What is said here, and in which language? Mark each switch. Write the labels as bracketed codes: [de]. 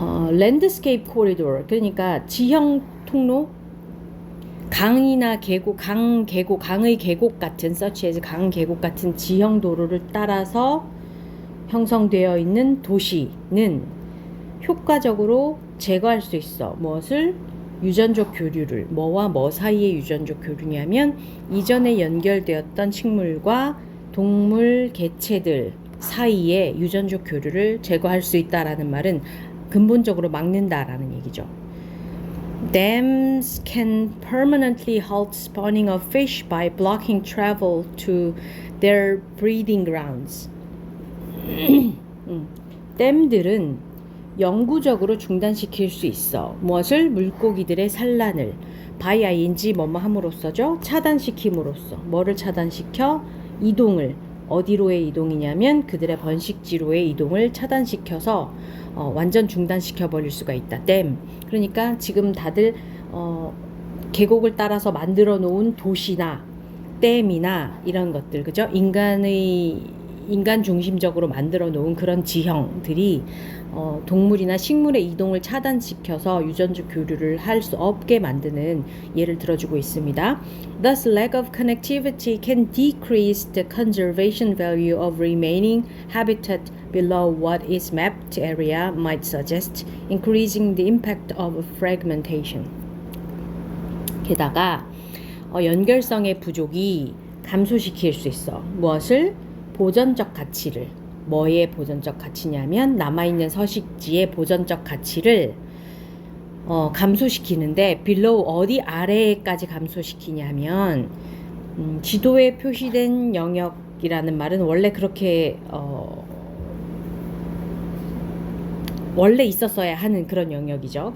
[ko] 랜드스케이프 코리도어, 그러니까 지형 통로, 강이나 계곡, 강의 계곡 같은 [en] such as [ko] 강 계곡 같은 지형 도로를 따라서 형성되어 있는 도시는 효과적으로 제거할 수 있어. 무엇을? 유전적 교류를. 뭐와 뭐 사이의 유전적 교류냐면 이전에 연결되었던 식물과 동물 개체들 사이의 유전적 교류를 제거할 수 있다라는 말은 근본적으로 막는다라는 얘기죠. [en] Dams can permanently halt spawning of fish by blocking travel to their breeding grounds. [ko] 댐들은 영구적으로 중단시킬 수 있어. 무엇을? 물고기들의 산란을 by ing 뭐뭐 함으로써죠. 차단시킴으로써. 뭐를 차단시켜? 이동을. 어디로의 이동이냐면 그들의 번식지로의 이동을 차단시켜서 완전 중단시켜 버릴 수가 있다. 댐. 그러니까 지금 다들 계곡을 따라서 만들어 놓은 도시나 댐이나 이런 것들, 그죠? 인간 중심적으로 만들어 놓은 그런 지형들이 동물이나 식물의 이동을 차단시켜서 유전적 교류를 할 수 없게 만드는 예를 들어주고 있습니다. [en] Thus, lack of connectivity can decrease the conservation value of remaining habitat below what is mapped area might suggest, increasing the impact of fragmentation. [ko] 게다가 연결성의 부족이 감소시킬 수 있어. 무엇을? 보전적 가치를. 뭐의 보전적 가치냐면 남아있는 서식지의 보전적 가치를 감소시키는데 below 어디 아래까지 감소시키냐면 지도에 표시된 영역이라는 말은 원래 그렇게 원래 있었어야 하는 그런 영역이죠.